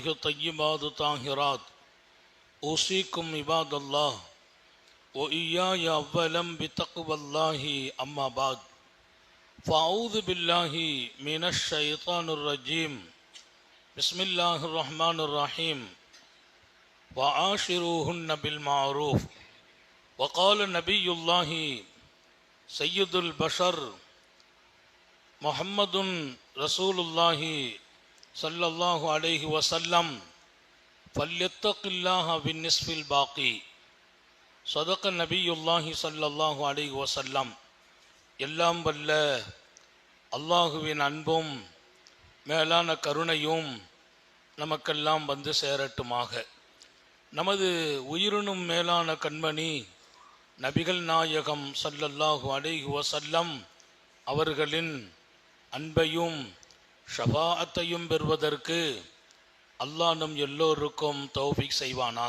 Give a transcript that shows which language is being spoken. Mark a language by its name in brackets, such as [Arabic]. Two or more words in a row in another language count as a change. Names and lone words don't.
[Arabic] الطيبات الطاهرات أوصيكم عباد الله وإياي أولا بتقوى الله أما بعد فأعوذ بالله من الشيطان الرجيم بسم الله الرحمن الرحيم وعاشروهن بالمعروف وقال نبي الله سيد البشر محمد رسول الله صلى الله عليه وسلم فليتق الله بالنصف الباقي صدق نبي الله صلى الله عليه وسلم [Tamil] எல்லாம் வல்ல அல்லாஹுவின் அன்பும் மேலான கருணையும் நமக்கெல்லாம் வந்து சேரட்டுமாக. நமது உயிரினும் மேலான கண்மணி நபிகள் நாயகம் [Arabic] صلى الله عليه وسلم [Tamil] அவர்களின் அன்பையும் ஷஃபாஅத்தையும் பெறுவதற்கு அல்லாஹ் நம் எல்லோருக்கும் தௌஃபீக் செய்வானாக.